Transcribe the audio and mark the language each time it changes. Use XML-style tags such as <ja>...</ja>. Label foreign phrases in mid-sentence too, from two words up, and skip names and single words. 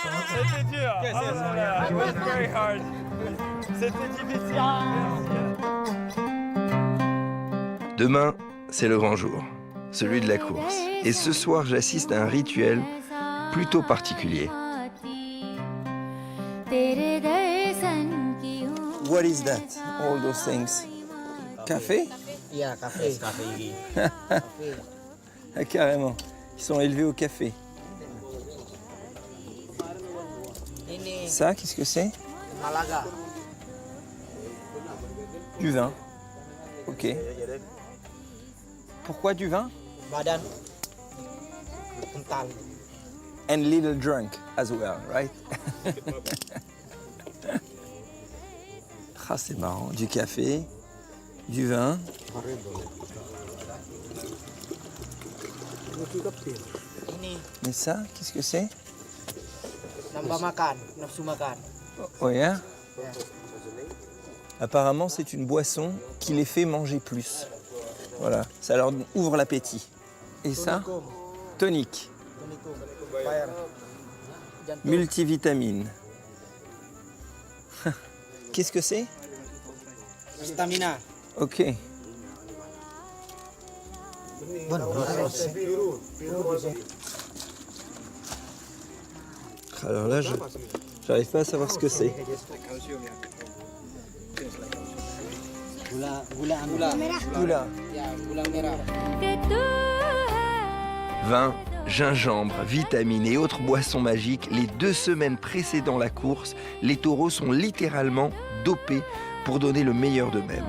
<fr>C'était dur. Oh là là,</fr> <en>it was very hard.</en> <fr>C'était difficile. Demain, c'est le grand jour, celui de la course. Et ce soir, j'assiste à un rituel plutôt particulier.</fr> <en>What is that? All those things. Café?</en> <id>Iya, kafe. Kafe ini.</id> <fr>Ah, carrément. Ils sont élevés au café.</fr> <id>Ini</id> <fr>Ça, qu'est-ce que c'est? Malaga. Du vin. Ok. Pourquoi du vin?</fr> <id>Badan kental.</id> <en>And little drunk as well, right?</en> <fr>Ah, c'est marrant. Du café, du vin.</fr> <id>Ini</id> <fr>Mais ça, qu'est-ce que c'est?</fr> <id>nambah makan, nafsu makan.</id> <fr>Oui, hein? Apparemment, c'est une boisson qui les fait manger plus. Voilà, ça leur ouvre l'appétit. Et ça? Tonique,</fr> <id>Tonikum. Bayar. Jantung.</id> <fr>multivitamine. Qu'est-ce que c'est? Stamina. Ok. Alors là, j'arrive pas à savoir ce que c'est.</fr> <id>Gula Oula. ya, gula merah.</id> <fr>Vin, gingembre, vitamines et autres boissons magiques, les 2 semaines précédant la course, les taureaux sont littéralement dopés pour donner le meilleur d'eux-mêmes.</fr>